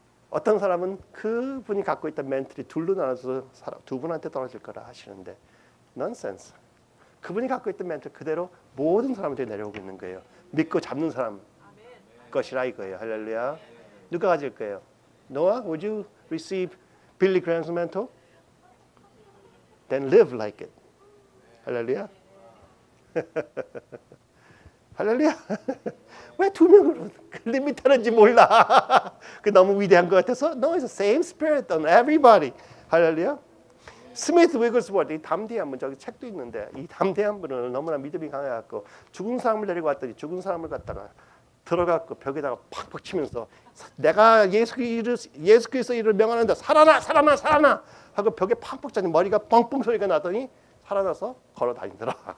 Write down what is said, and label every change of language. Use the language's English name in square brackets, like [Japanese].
[Korean] 어떤 사람은 그분이 갖고 있던 멘틀이 둘로 나눠서 두 분한테 떨어질 거라 하시는데 넌센스. 그분이 갖고 있던 멘틀 그대로 모든 사람한테 내려오고 있는 거예요. 믿고 잡는 사람. 것이라 이거예요. 할렐루야. 누가 가질 거예요? [English] Noah, would you receive Billy Graham's mantle? Then live like it. 할렐루야. [Korean] 할렐루야. 왜 두 명으로 리미트하는지 몰라. 그 너무 위대한 것 같아서 [English] No, it's the same spirit on everybody. [Korean] 할렐루야. 스미스 위글스워드 이 담대한 분 저기 책도 있는데 이 담대한 분은 너무나 믿음이 강해갖고 죽은 사람을 데리고 왔더니 죽은 사람을 갖다가 들어갖고 벽에다가 팍팍 치면서 내가 예수 그리스도 이름을 명하는데 살아나 살아나 살아나 하고 벽에 팍팍 차니 머리가 뻥뻥 소리가 나더니 살아나서 걸어 다니더라.